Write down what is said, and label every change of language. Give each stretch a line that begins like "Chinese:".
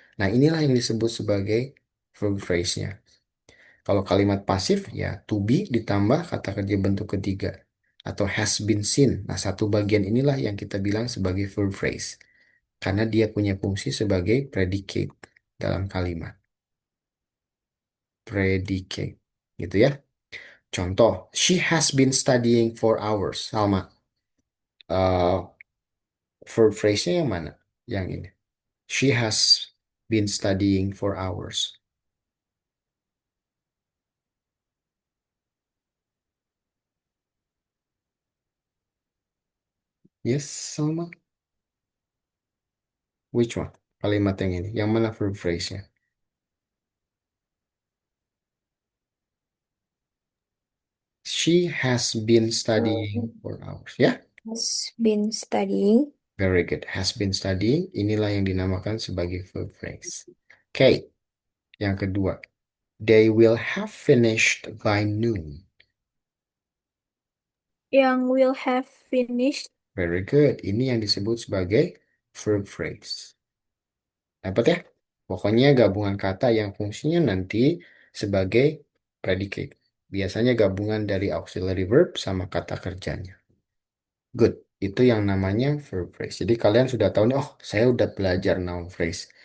Indonesian: Nah, inilah yang disebut sebagai verb phrase-nya. Kalau kalimat pasif ya to be ditambah kata kerja bentuk ketiga atau has been seen. Nah, satu bagian inilah yang kita bilang sebagai verb phrase karena dia punya fungsi sebagai predicate dalam kalimat. Predicate gitu ya. Contoh,
English: she has been studying for hours.
Indonesian: Salma, eh, verb phrase-nya yang mana? Yang ini.
English: She has been studying for hours. Yes, Salma. Which one?
Indonesian: Kalimat yang ini. Yang mana verb phrase-nya?
English: She has been studying for hours.
Indonesian: Ya,
English: Has been studying. very good. Has been studying.
Indonesian: Inilah yang dinamakan sebagai verb phrase. Oke, yang kedua.
English: They will have finished by noon. Yang will have finished. Very good.
Indonesian: Ini yang disebut sebagai verb phrase. Dapat ya? Pokoknya gabungan kata yang fungsinya nanti sebagai predicate. Biasanya gabungan dari auxiliary verb sama kata kerjanya. Good. Itu yang namanya verb phrase. Jadi kalian sudah tahu nih, oh saya udah belajar noun phrase.